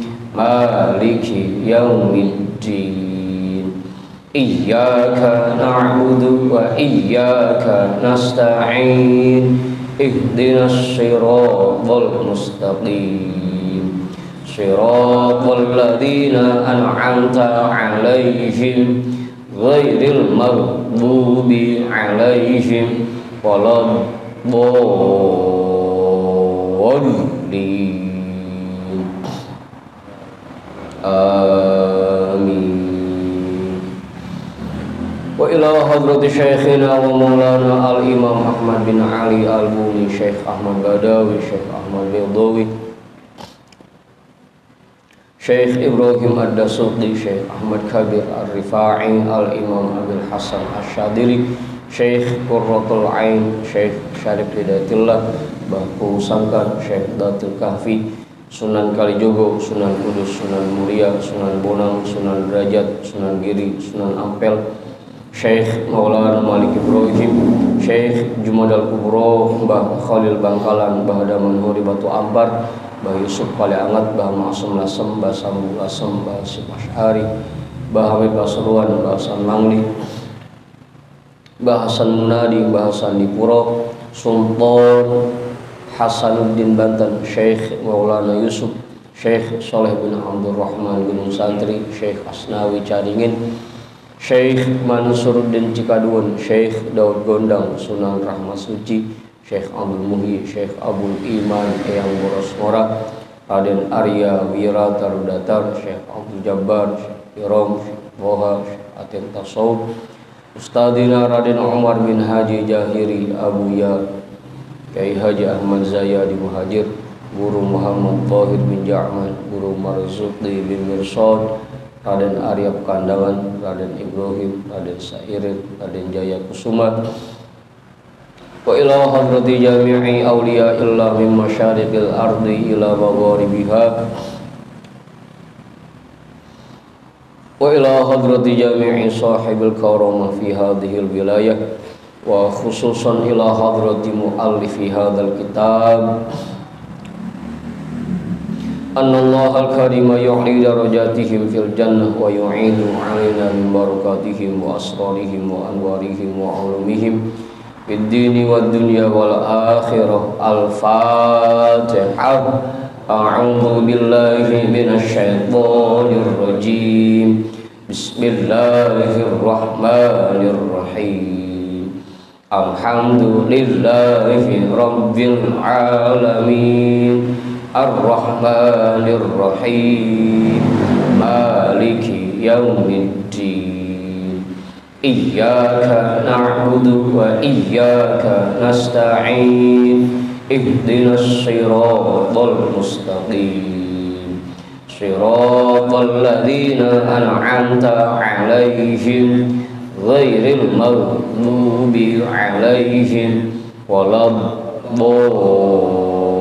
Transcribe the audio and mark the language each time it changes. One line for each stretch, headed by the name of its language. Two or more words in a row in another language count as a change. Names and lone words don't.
Arabic: مالك يوم الدين إياك نعبد وإياك نستعين اهدنا الصراط المستقيم صراط الذين أنعمت عليهم غير المغضوب عليهم ولا الضالين. Amin. وإلى حضرة شيخنا ومولانا الإمام Ahmad bin Ali al-Buni, Syekh Ahmad Badawi, Syekh Ahmad Badawi, Syekh Ibrahim Ad-Dasuqi, Syekh Ahmad Kabir Ar-Rifa'i, Al-Imam Abil Hasan Asy-Syadili, Syekh Qurratul Ain, Syekh Syarif Hidayatullah, Bahu Sangkan, Syekh Datul Kahfi, Sunan Kalijogo, Sunan Kudus, Sunan Muria, Sunan Bonang, Sunan Derajat, Sunan Giri, Sunan Ampel, Syekh Maulana Malik Ibrahim, Syekh Jumadal Kubro, Mbah Khalil Bangkalan, Mbah Daman Huri Batu Ampar, Mbah Yusuf Paliangat, Mbah Ma'asum Lasem, Mbah Sambu Lasem, Mbah Hasim Asy'ari, Mbah Hamid Pasuruan, Mbah Hasan Mangli, Mbah Hasan Munadi, Mbah Hasan Dipuro, Sultan Hasanuddin Banten, Syekh Maulana Yusuf, Syekh Soleh bin Abdul Rahman Gunung Santri, Syekh Asnawi Caringin, Syekh Mansuruddin Cikaduun, Syekh Daud Gondang, Sunan Rahmat Suci, Syekh Abdul Muhyi, Syekh Abdul Iman Eyang Boros Ngora, Raden Arya Wira Tarudatar, Syekh Abdul Jabbar, Syekh Irom, Syekh Boha, Syekh Atin Tasawuf, Ustadina Raden Umar bin Haji Jahiri Abu Ya, Kyai Haji Ahmad Zayadi Muhajir, Guru Muhammad Thahir bin Ja'man, Guru Marzuqi bin Mirsad, Raden Arya Pekandangan, Raden Ibrahim, Raden Sairin, Raden Jaya Kusuma, وإلى حضرة جميع أولياء الله من مشارق الأرض إلى مغاربها, وإلى حضرة جميع صاحب الكرامة في هذه الولاية، وخصوصا إلى حضرة مؤلف هذا الكتاب، أن الله الكريم يعلي درجاتهم في الجنة ويعين علينا من بركاتهم وأسرارهم وأنوارهم وعلومهم في الدين والدنيا والآخرة. Al-Fatihah. أعوذ بالله من الشيطان الرجيم. بسم الله الرحمن الرحيم. الحمد لله رب العالمين. الرحمن الرحيم مالك يوم الدين إياك نعبد وإياك نستعين اهدنا الصراط المستقيم صراط الذين أنعمت عليهم غير المغضوب عليهم ولا الضالين.